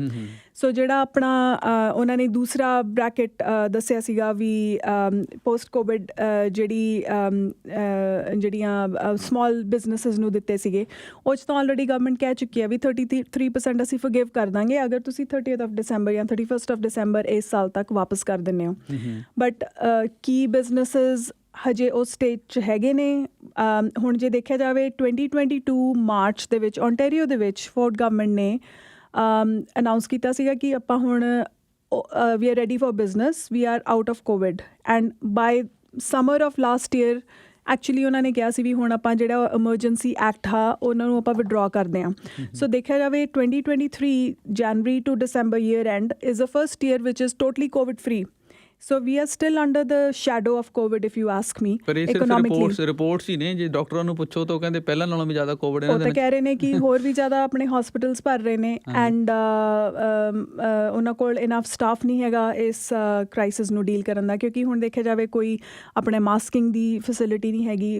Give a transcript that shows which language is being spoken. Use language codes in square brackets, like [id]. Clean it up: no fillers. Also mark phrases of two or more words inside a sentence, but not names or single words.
[pa] ਸੋ ਜਿਹੜਾ ਆਪਣਾ ਉਹਨਾਂ ਨੇ ਦੂਸਰਾ ਬ੍ਰੈਕਟ ਦੱਸਿਆ ਸੀਗਾ ਵੀ [en] post COVID [pa] ਜਿਹੜੀਆਂ [en] small businesses [pa] ਨੂੰ ਦਿੱਤੇ ਸੀਗੇ, ਉਹ 'ਚ ਤਾਂ ਆਲਰੇਡੀ ਗਵਰਨਮੈਂਟ ਕਹਿ ਚੁੱਕੀ ਆ ਵੀ 33% ਅਸੀਂ ਫੋਰਗਿਵ ਕਰ ਦਾਂਗੇ ਅਗਰ ਤੁਸੀਂ [en] 30th of December [pa] ਜਾਂ [en] 31st of December [pa] ਇਸ ਸਾਲ ਤੱਕ ਵਾਪਸ ਕਰ ਦਿੰਦੇ ਹੋ। ਬਟ ਕੀ ਬਿਜ਼ਨਸਿਸ ਹਜੇ ਉਸ ਸਟੇਜ 'ਚ ਹੈਗੇ ਨੇ। ਹੁਣ ਜੇ ਦੇਖਿਆ ਜਾਵੇ 2022 ਮਾਰਚ ਦੇ ਵਿੱਚ ਓਨਟਾਰੀਓ ਦੇ ਵਿੱਚ ਫੋਰਡ ਗਵਰਨਮੈਂਟ ਨੇ ਅਨਾਊਂਸ ਕੀਤਾ ਸੀਗਾ ਕਿ ਆਪਾਂ ਹੁਣ [en] we are ready for business, we are out of COVID, and by summer of last year actually [pa] ਉਹਨਾਂ ਨੇ ਕਿਹਾ ਸੀ ਵੀ ਹੁਣ ਆਪਾਂ ਜਿਹੜਾ [en] emergency act [pa] ਆ ਉਹਨਾਂ ਨੂੰ ਆਪਾਂ ਵਿਡਰਾ ਕਰਦੇ ਹਾਂ। ਸੋ ਦੇਖਿਆ ਜਾਵੇ [en] 2023 January to December year end is the first year which is totally COVID free. So we are still under the shadow of COVID, if you ask me, [pa] ਪਰ ਇਹ ਸਿਰਫ ਰਿਪੋਰਟਸ ਹੀ ਨੇ। ਜੇ ਡਾਕਟਰਾਂ ਨੂੰ ਪੁੱਛੋ ਤਾਂ ਉਹ ਕਹਿੰਦੇ ਪਹਿਲਾਂ ਨਾਲੋਂ ਵੀ ਜ਼ਿਆਦਾ ਕੋਵਿਡ ਇਹਨਾਂ ਦੇ ਉਹ ਤਾਂ ਕਹਿ ਰਹੇ ਨੇ ਕਿ ਹੋਰ ਵੀ ਜ਼ਿਆਦਾ ਆਪਣੇ ਹਸਪੀਟਲਸ ਭਰ ਰਹੇ ਨੇ ਐਂਡ ਉਹਨਾਂ ਕੋਲ [en] enough staff [pa] ਨਹੀਂ ਹੈਗਾ ਇਸ ਕ੍ਰਾਈਸਿਸ ਨੂੰ ਡੀਲ ਕਰਨ ਦਾ, ਕਿਉਂਕਿ ਹੁਣ ਦੇਖਿਆ ਜਾਵੇ ਕੋਈ ਆਪਣੇ ਮਾਸਕਿੰਗ ਦੀ ਫੈਸਿਲਿਟੀ ਨਹੀਂ ਹੈਗੀ।